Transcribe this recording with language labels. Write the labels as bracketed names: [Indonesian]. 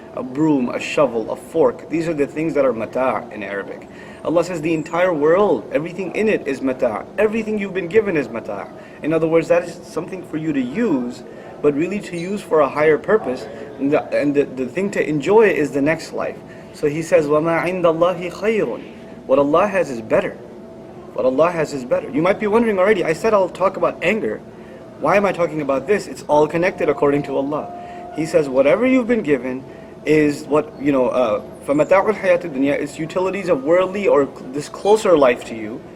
[English] A broom, a shovel, a fork, these are the things that are mata' in Arabic. Allah says the entire world, everything in it is mata'. Everything you've been given is mata'. In other words, that is something for you to use, but really to use for a higher purpose, and the thing to enjoy is the next life. So he says, [Arabic] وَمَا عِنْدَ اللَّهِ خَيْرٌ. [English] What Allah has is better. What Allah has is better. You might be wondering already, I said I'll talk about anger. Why am I talking about this? It's all connected according to Allah. He says, whatever you've been given is what, [Arabic] فَمَتَاعُ الْحَيَاةِ الدُّنْيَا, [English] is utilities of worldly or this closer life to you.